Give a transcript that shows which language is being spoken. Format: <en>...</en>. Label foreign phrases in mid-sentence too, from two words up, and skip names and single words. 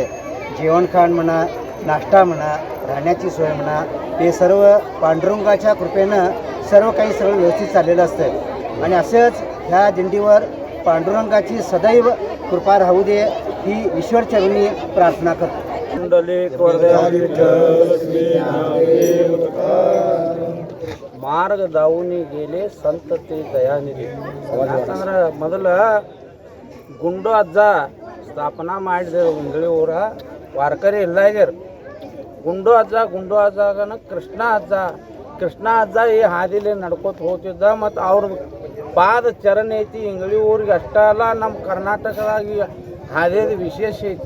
<mr>जेवणखाण म्हणा, नाश्ता म्हणा, राहण्याची सोय म्हणा, हे सर्व पांडुरंगाच्या कृपेनं सर्व काही सगळं व्यवस्थित चाललेलं असतं. आणि असंच ह्या दिंडीवर पांडुरंगाची सदैव कृपा राहू दे ही ईश्वरचरणी प्रार्थना करतो. मार्ग दावुनी गेले संत ते दयानिधी.</mr> <kn>ಯಾಕಂದ್ರೆ ಮೊದಲು ಗುಂಡು ಅಜ್ಜ ಸ್ಥಾಪನಾ ಮಾಡಿದ್ರು ಇಂಗಳಿ ಊರ ವಾರಕರಿ ಇಲ್ಲ ಆಗ್ಯಾರ. ಗುಂಡು ಅಜ್ಜಗನ ಕೃಷ್ಣ ಅಜ್ಜ ಈ ಹಾದಿಲಿ ನಡ್ಕೋತ ಹೋಗ್ತಿದ್ದ. ಮತ್ತು ಅವ್ರದ್ದು ಪಾದ ಚರಣ ಐತಿ ಇಂಗಳಿ ಊರಿಗೆ ಅಷ್ಟೇ ಅಲ್ಲ, ನಮ್ಮ ಕರ್ನಾಟಕದಾಗಿ ಹಾದಿದ ವಿಶೇಷ ಐತಿ.</kn>